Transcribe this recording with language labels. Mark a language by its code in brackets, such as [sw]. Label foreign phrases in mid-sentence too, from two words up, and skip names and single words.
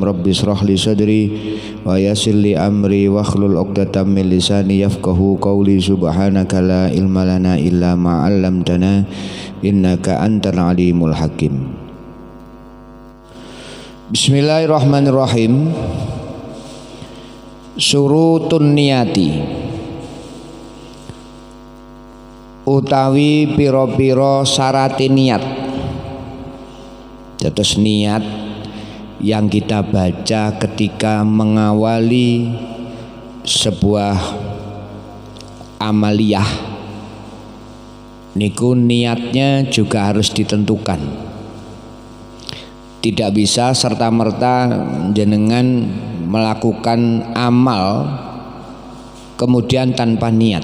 [ar] رب اشرح لي صدري ويسر لي أمري واحلل عقدة من لساني يفقهوا قولي. سبحانك لا علم لنا إلا ما علمتنا إنك أنت العليم الحكيم. بسم الله الرحمن الرحيم. شروط النية [jv] utawi piro-piro syarati niat. [id] Terus niat yang kita baca ketika mengawali sebuah amaliyah niku niatnya juga harus ditentukan. Tidak bisa serta-merta jenengan melakukan amal kemudian tanpa niat.